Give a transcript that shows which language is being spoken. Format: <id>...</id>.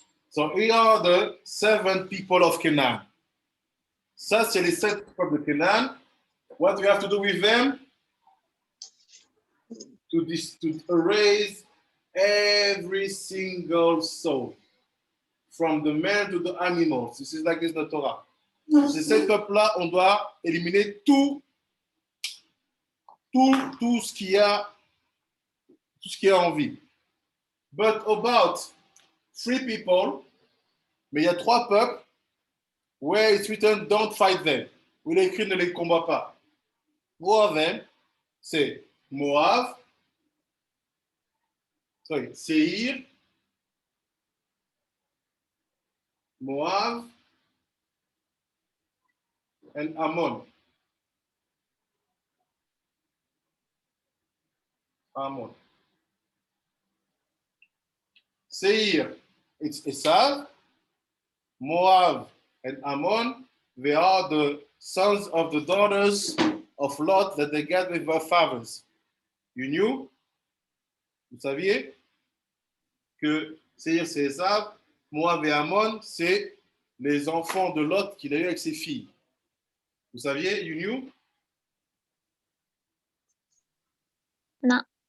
<en>So here are the 7 people of Canaan.</en> <fr>Ça, c'est les 7 peuples de Canaan.</fr> <en>What do you have to do with them? To erase every single soul. From the man to the animals. This is like this in the Torah.</en> <fr>Ces 7 peuples-là, on doit éliminer tout ce qui a en vie.</fr> <en>But about 3 people,</en> <fr>mais il y a 3 peuples</fr> <en>where it's written don't fight them.</en> <fr>Où il est écrit ne les combat pas.</fr> <en>Who are them? C'est Moab, Seir, Moab, and Ammon. Ammon. Seir, it's Esav. Moab and Ammon, they are the sons of the daughters of Lot that they get with their fathers. You knew?</en> <fr>Vous saviez que Seir c'est Esav, Moab et Ammon c'est les enfants de Lot qu'il a eu avec ses filles. Vous saviez?</fr> <en>You knew?</en> <fr>Non.</fr>